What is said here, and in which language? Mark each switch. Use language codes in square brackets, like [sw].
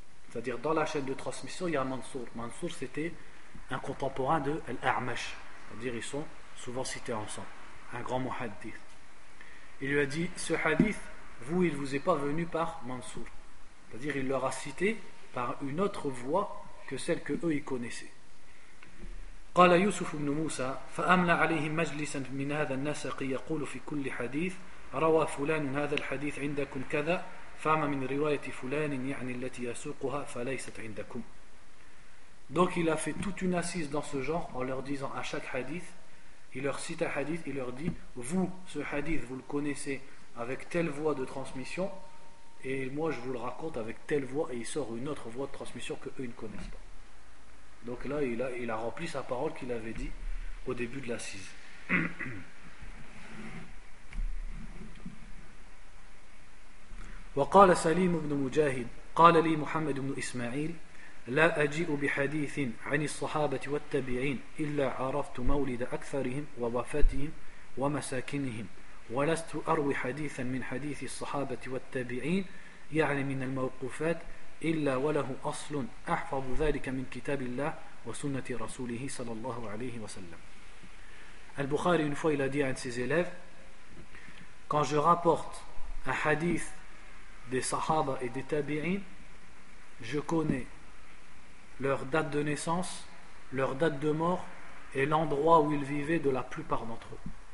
[fr] C'est-à-dire, dans la chaîne de transmission, il y a Mansour. Mansour, c'était un contemporain de Al-A'mash. C'est-à-dire, ils sont souvent cités ensemble. Un grand muhaddith. Il lui a dit, ce hadith, vous, il ne vous est pas venu par Mansour. C'est-à-dire, il leur a cité par une autre voie que celle que eux, ils connaissaient. [ar] قال يوسف بن موسى فأملى عليهم مجلسا من هذا النسق يقول في كل حديث روى فلان هذا الحديث عندكم كذا فاما من روايه فلان يعني التي يسوقها فليست عندكم. [fr] Donc il a fait toute une assise dans ce genre en leur disant à chaque hadith, il leur cite un hadith, il leur dit, vous, ce hadith, vous le connaissez avec telle voie de transmission, et moi je vous le raconte avec telle voie, et il sort une autre voie de transmission que eux ne connaissent pas. Donc là, il a rempli sa parole qu'il avait dit au début de l'assise. [ar] وقال سليم بن مجاهد قال لي محمد بن إسماعيل لا أجيء بحديث عن الصحابة والتابعين إلا عرفت مولد أكثرهم ووفاتهم ومساكنهم ولست أروي حديثا من حديث الصحابة والتابعين يعني من الموقوفات إلا وله أصل أحفظ ذلك من كتاب الله وسنة رسوله صلى الله عليه وسلم. [fr] البخاري une fois il a dit à ses élèves, quand je rapporte un hadith des sahaba et des tabi'in, je connais leur date de naissance, leur date de mort et l'endroit où ils vivaient de la plupart d'entre eux.